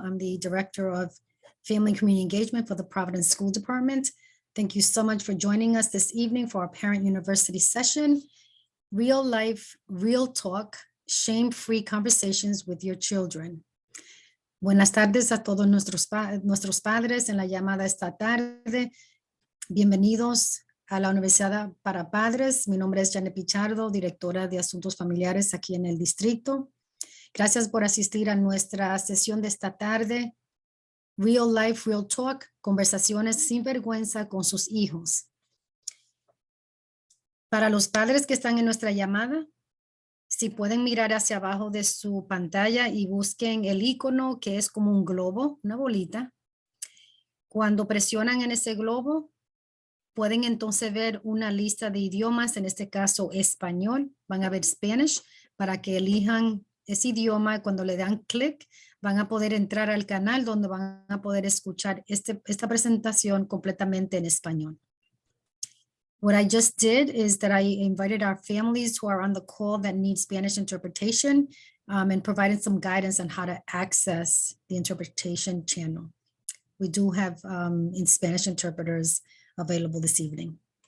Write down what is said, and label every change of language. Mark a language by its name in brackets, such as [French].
[English] I'm the Director of Family and Community Engagement for the Providence School Department. Thank you so much for joining us this evening for our Parent University session, Real Life, Real Talk, Shame-Free Conversations with Your Children. [Spanish] Buenas tardes a todos nuestros padres en la llamada esta tarde. Bienvenidos a la Universidad para Padres. Mi nombre es Janet Pichardo, Directora de Asuntos Familiares aquí en el distrito. Gracias por asistir a nuestra sesión de esta tarde. Real Life, Real Talk, conversaciones sin vergüenza con sus hijos. Para los padres que están en nuestra llamada, si pueden mirar hacia abajo de su pantalla y busquen el icono que es como un globo, una bolita. Cuando presionan en ese globo, pueden entonces ver una lista de idiomas, en este caso español. Van a ver Spanish para que elijan ese idioma. Cuando le dan clic, van a poder entrar al canal donde van a poder escuchar esta presentación completamente en español. [English] What I just did is that I invited our families who are on the call that need Spanish interpretation and provided some guidance on how to access the interpretation channel. We do have in Spanish interpreters available this evening.